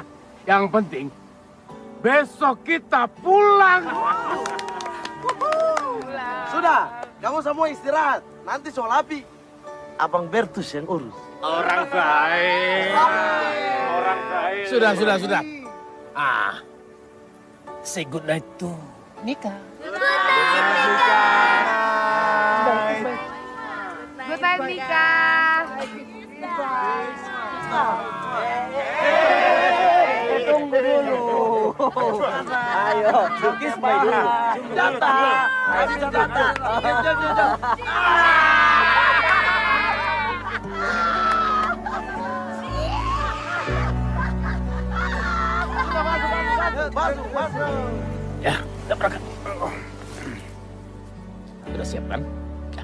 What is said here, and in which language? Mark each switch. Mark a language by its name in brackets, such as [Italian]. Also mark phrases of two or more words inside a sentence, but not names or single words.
[Indonesian] Yang penting, besok kita pulang. Sudah, kamu semua istirahat. Nanti soal api, Abang Bertus yang urus. Orang baik. Orang baik. Sudah. [English] Say good night to Nika. Good night, Nika. [Indonesian] Tunggu dulu. Ayo, [English] kiss my [Indonesian] dulu. Senjata. Masuk. Ya, udah berangkat. Sudah siap kan? Ya.